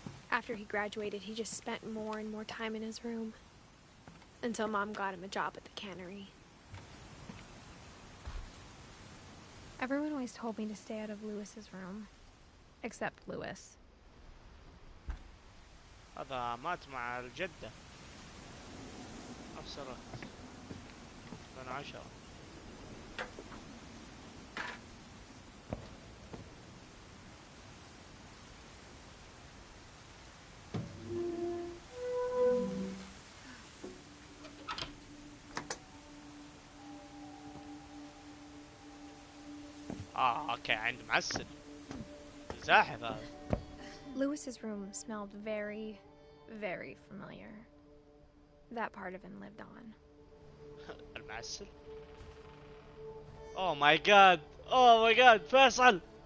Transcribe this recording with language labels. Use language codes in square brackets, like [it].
[en] After he graduated, he just spent more and more time in his room, until Mom got him a job at the cannery. Everyone always told me to stay out of Lewis's room, except Lewis. [ar] هذا مات مع الجدة نفس الوقت، من 10. اوكي عند معسل زاحف هذا. [en] Lewis's room smelled very, very familiar. That part of him lived on. [ar] المعسل. [en] Oh my god, oh my god فيصل.